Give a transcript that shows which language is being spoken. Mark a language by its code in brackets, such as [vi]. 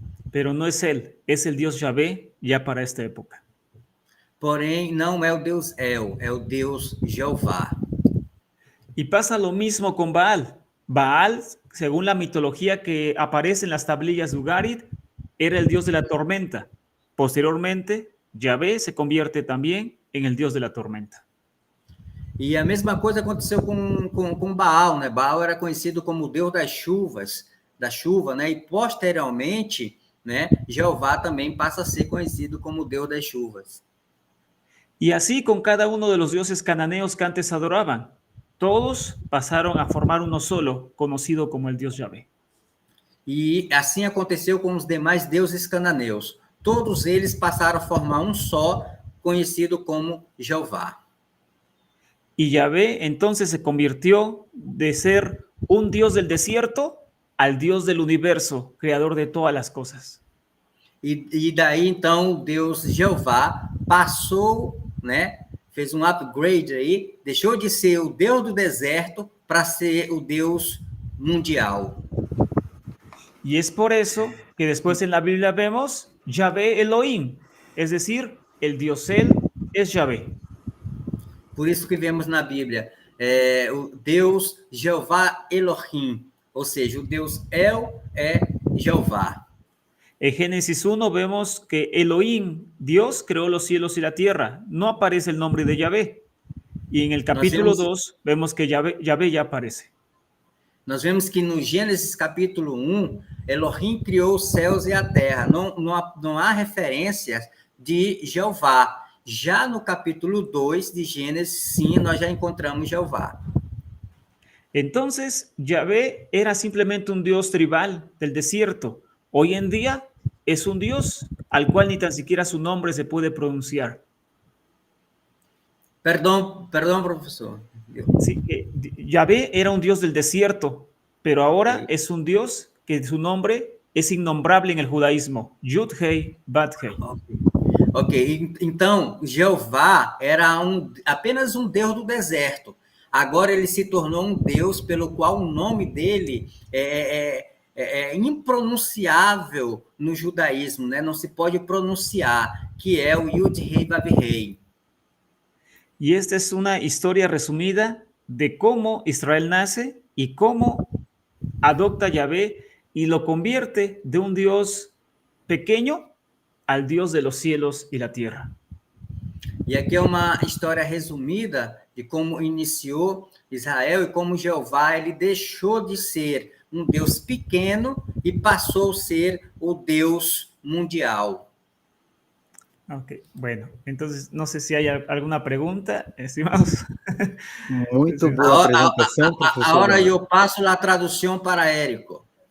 [es] Pero no es Él, es el Dios Yahvé ya para esta época. [pt] Porém, não é o Deus El, é o Deus Jeová. [es] Y pasa lo mismo con Baal. Baal, según la mitología que aparece en las tablillas de Ugarit, era el dios de la tormenta. Posteriormente, Yahvé se convierte también en el dios de la tormenta. [pt] E a mesma coisa aconteceu com Baal, né? Baal era conhecido como o deus das chuvas, da chuva, né? E posteriormente, né, Jeová também passa a ser conhecido como o Deus das chuvas. [es] Y así con cada uno de los dioses cananeos que antes adoraban, todos pasaron a formar uno solo, conocido como el Dios Yahvé. [pt] E assim aconteceu com os demais deuses cananeus. Todos eles passaram a formar um só, conhecido como Jeová. [es] Y Yahvé entonces se convirtió de ser un Dios del desierto al Dios del universo, creador de todas las cosas. [pt] E daí, então, o Deus Jeová passou, né, fez um upgrade aí, deixou de ser o Deus do deserto para ser o Deus mundial. [es] Y es por eso que después en la Biblia vemos Yahvé Elohim, es decir, el Dios Él es Yahvé. [pt] Por isso que vemos na Bíblia o Deus Jeová Elohim, ou seja, o Deus El é Jeová. [es] En Génesis 1 vemos que Elohim, Dios, creó los cielos y la tierra. No aparece el nombre de Yahvé. Y en el capítulo 2 vemos que Yahvé ya aparece. [pt] Nós vemos que no Gênesis capítulo 1, Elohim criou os céus e a terra. Não há referências de Jeová. Já no capítulo 2 de Gênesis, sim, nós já encontramos Jeová. [es] Entonces, Yahvé era simplemente un dios tribal del desierto. Hoy en día es un dios al cual ni tan siquiera su nombre se puede pronunciar. [pt] Perdão, professor. [es] Sí, Yahvé era un dios del desierto, pero ahora es un dios que su nombre es innombrable en el judaísmo. Yud-Hei, Bat-Hei. [pt] Ok, então Jeová era apenas um Deus do deserto. Agora ele se tornou um Deus pelo qual o nome dele é impronunciável no judaísmo, né? Não se pode pronunciar, que é o Yud-Hei Vav-Hei. [es] Y esta es una historia resumida de cómo Israel nace y cómo adopta a Yahvé y lo convierte de un Dios pequeño al Dios de los cielos y la tierra. [pt] E aqui é uma história resumida de como iniciou Israel e como Jeová ele deixou de ser um Deus pequeno e passou a ser o Deus mundial. [es] Ok, bueno, entonces no sé si hay alguna pregunta, estimados. [pt] Muito boa apresentação, professor. Agora eu passo a tradução para Érico.